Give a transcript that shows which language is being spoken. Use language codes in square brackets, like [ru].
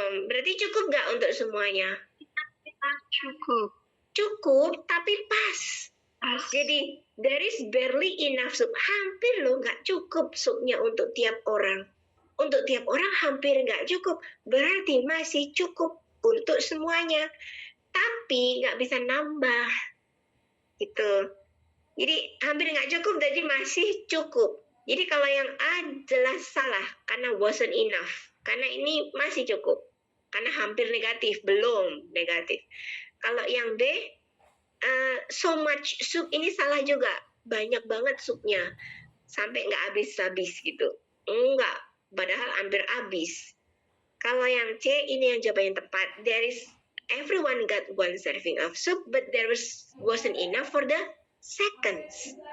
[id] Berarti cukup nggak untuk semuanya? Cukup, tapi pas. [en] Jadi, there is barely enough soup. [id] Hampir loh nggak cukup supnya untuk tiap orang. Untuk tiap orang hampir nggak cukup. Berarti masih cukup untuk semuanya. Tapi nggak bisa nambah. Gitu. Jadi, hampir nggak cukup, jadi masih cukup. Jadi, kalau yang A jelas salah, karena [en] wasn't enough. [id] Karena ini masih cukup. Karena hampir negatif, belum negatif. Kalau yang B, [en] so much soup, [id] ini salah juga. Banyak banget supnya. Sampai nggak habis-habis gitu. Enggak. Padahal hampir habis. Kalau yang C, ini yang jawaban yang tepat. [en] Everyone got one serving of soup, but wasn't enough for the seconds.